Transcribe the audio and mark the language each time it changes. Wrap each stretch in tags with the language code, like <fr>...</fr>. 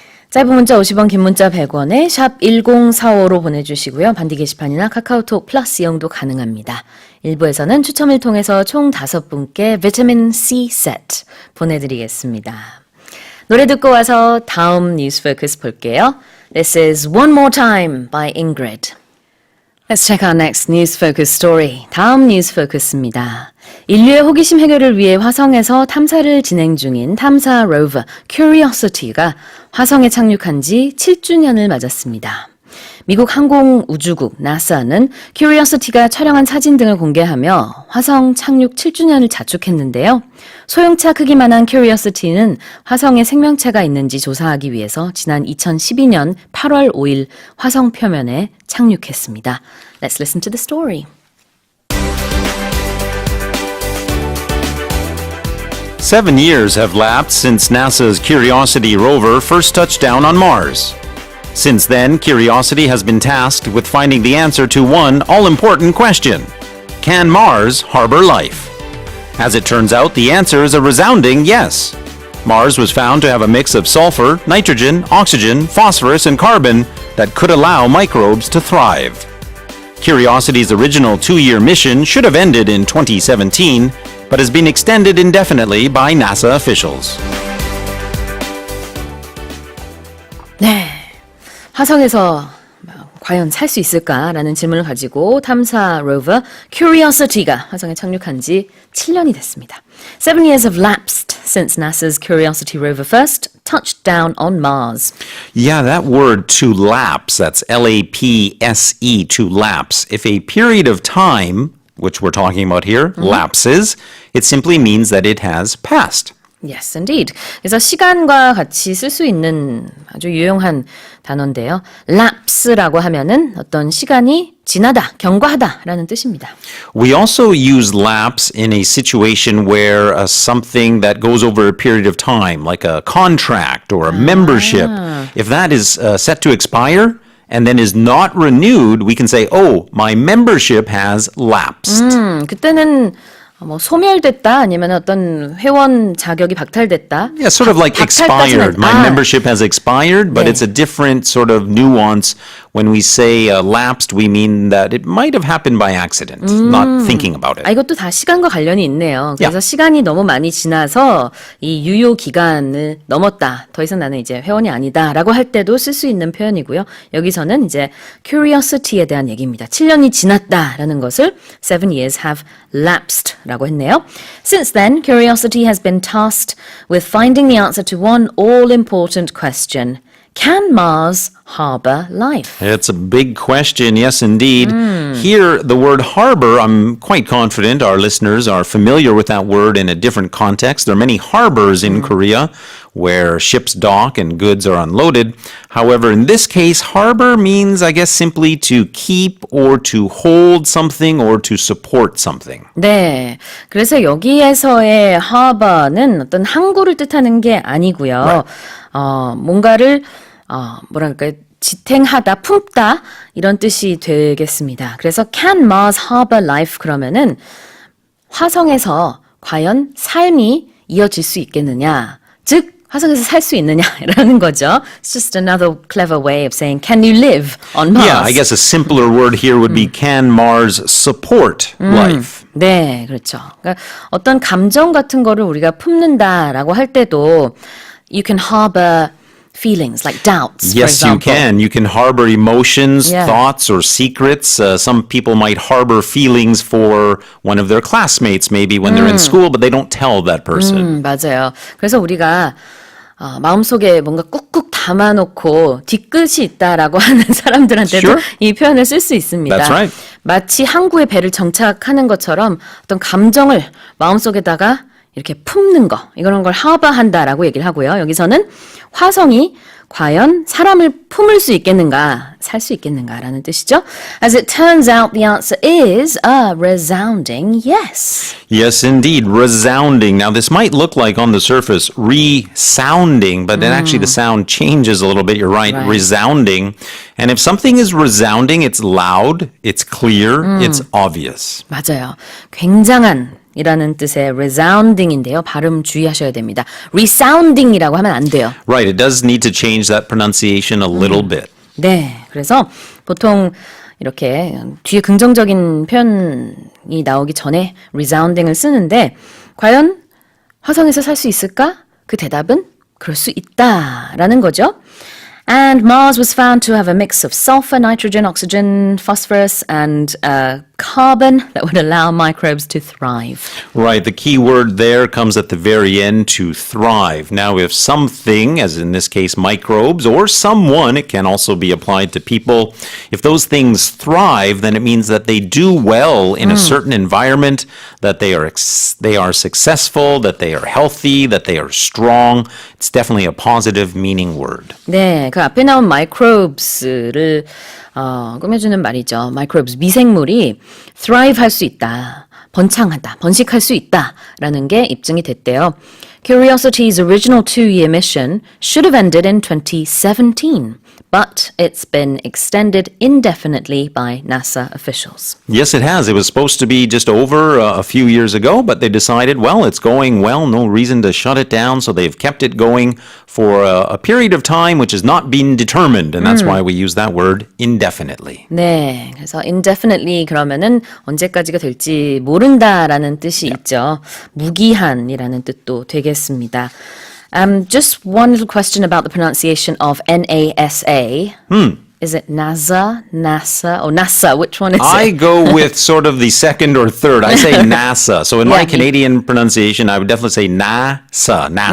<ko>짧은 문자 50원, 긴 문자 100원에 샵 1045로 보내주시고요. 반디 게시판이나 카카오톡 플러스 이용도 가능합니다. 1부에서는 추첨을 통해서 총 5분께 비타민 C 세트 보내드리겠습니다. 노래 듣고 와서 다음 뉴스 포커스 볼게요.</ko> <en>This is One More Time by Ingrid. Let's check our next news focus story.</en> <ko>다음 뉴스 포커스입니다. 인류의 호기심 해결을 위해 화성에서 탐사를 진행 중인 탐사 로버 Curiosity가 화성에 착륙한 지 7주년을 맞았습니다. 미국 항공우주국 나사는 큐리오시티가 촬영한 사진 등을 공개하며 화성 착륙 7주년을 자축했는데요. 소형차 크기만한 큐리오시티는 화성에 생명체가 있는지 조사하기 위해서 지난 2012년 8월 5일 화성 표면에 착륙했습니다.</ko> <en>Let's listen to the story. 7 years have lapsed since NASA's Curiosity rover first touched down on Mars. Since then, Curiosity has been tasked with finding the answer to one all-important question. Can Mars harbor life? As it turns out, the answer is a resounding yes. Mars was found to have a mix of sulfur, nitrogen, oxygen, phosphorus, and carbon that could allow microbes to thrive. Curiosity's original 2-year mission should have ended in 2017, but has been extended indefinitely by NASA officials.</en> <ko>네, 화성에서 과연 살 수 있을까라는 질문을 가지고 탐사 로버 Curiosity가 화성에 착륙한 지 7년이 됐습니다.</ko> <en>7 years have lapsed since NASA's Curiosity rover first touched down on Mars. Yeah, that word to lapse, that's L-A-P-S-E, to lapse. If a period of time, which we're talking about here, lapses, it simply means that it has passed. Yes, indeed.</en> <ko>그래서 시간과 같이 쓸 수 있는 아주 유용한 단어인데요. lapse라고 하면은 어떤 시간이 지나다, 경과하다라는 뜻입니다.</ko> <en>We also use lapse in a situation where something that goes over a period of time, like a contract or a membership, if that is set to expire and then is not renewed, we can say, oh, my membership has lapsed.</en> <ko>그때는 뭐 소멸됐다 아니면 어떤 회원 자격이 박탈됐다.</ko> <en>Yeah, sort of like expired. My membership has expired, but</en> <ko>네.</ko> <en>it's a different sort of nuance. When we say lapsed, we mean that it might have happened by accident, not thinking about it.</en> <ko>이것도 다 시간과 관련이 있네요. 그래서 시간이 너무 많이 지나서 이 유효 기간을 넘었다. 더 이상 나는 이제 회원이 아니다라고 할 때도 쓸 수 있는 표현이고요. 여기서는 이제 curiosity에 대한 얘기입니다. 7년이 지났다라는 것을</ko> <en>7 years have lapsed</en> <ko>라고 했네요.</ko> <en>Since then, curiosity has been tasked with finding the answer to one all-important question. Can Mars harbor life? It's a big question, yes, indeed. Here, the word harbor, I'm quite confident our listeners are familiar with that word in a different context. There are many harbors in Korea where ships dock and goods are unloaded. However, in this case, harbor means, I guess, simply to keep or to hold something or to support something.</en> <ko>네. 그래서 여기에서의 harbor는 어떤 항구를 뜻하는 게 아니고요. 뭔가를 뭐랄까요? 지탱하다, 품다 이런 뜻이 되겠습니다. 그래서</ko> <en>can Mars harbor life</en> <ko>그러면은 화성에서 과연 삶이 이어질 수 있겠느냐? 즉 화성에서 살 수 있느냐라는 거죠.</ko> <en>It's just another clever way of saying can you live on Mars? Yeah, I guess a simpler word here would be can Mars support life?</en> <ko>네, 그렇죠. 그러니까 어떤 감정 같은 거를 우리가 품는다라고 할 때도</ko> <en>you can harbor feelings like doubts, for Yes, you example. can. You can harbor emotions, Yeah. thoughts, or secrets. Some people might harbor feelings for one of their classmates, maybe when they're in school, but they don't tell that person.</en> <ko>맞아요. 그래서 우리가 마음속에 뭔가 꾹꾹 담아놓고 뒤끝이 있다라고 하는 사람들한테도</ko> <en>Sure.</en> <ko>이 표현을 쓸 수 있습니다.</ko> <en>That's right.</en> <ko>마치 항구에 배를 정착하는 것처럼 어떤 감정을 마음속에다가 이렇게 품는 거, 이런 걸 하버한다라고 얘기를 하고요. 여기서는 화성이 과연 사람을 품을 수 있겠는가, 살 수 있겠는가라는 뜻이죠.</ko> <en>As it turns out, the answer is a resounding yes. Yes, indeed. Resounding. Now, this might look like on the surface resounding, but then actually the sound changes a little bit. You're right. Right. Resounding. And if something is resounding, it's loud, it's clear, it's obvious.</en> <ko>맞아요. 굉장한 이라는 뜻의 resounding인데요. 발음 주의하셔야 됩니다. resounding이라고 하면 안 돼요.</ko> <en>Right. It does need to change that pronunciation a little bit.</en> <ko>네. 그래서 보통 이렇게 뒤에 긍정적인 표현이 나오기 전에 resounding을 쓰는데 과연 화성에서 살 수 있을까? 그 대답은 그럴 수 있다라는 거죠.</ko> <en>And Mars was found to have a mix of sulfur, nitrogen, oxygen, phosphorus, and carbon that would allow microbes to thrive. Right, the key word there comes at the very end, to thrive. Now, if something, as in this case microbes, or someone, it can also be applied to people, if those things thrive, then it means that they do well in a certain environment, that they are successful, that they are healthy, that they are strong. It's definitely a positive meaning word.</en> <ko>네, 그 앞에 나온 microbes를 꾸며주는 말이죠. microbes, 미생물이 thrive 할 수 있다, 번창하다, 번식할 수 있다라는 게 입증이 됐대요.</ko> <en>Curiosity's original 2-year mission should have ended in 2017, but it's been extended indefinitely by NASA officials. Yes, it has. It was supposed to be just over a few years ago, but they decided, well, it's going well, no reason to shut it down, so they've kept it going for a period of time which has not been determined, and that's why we use that word indefinitely.</en> <ko>네, 그래서 indefinitely 그러면은 언제까지가 될지 모른다라는 뜻이 있죠. 무기한이라는 뜻도 되겠습니다.</ko> <en>Just one little question about the pronunciation of NASA. Is it NASA, NASA, or NASA? Which one is I it? go with sort of the second or third. I say NASA. So in my Yeah, Canadian pronunciation, I would definitely say NASA.</en>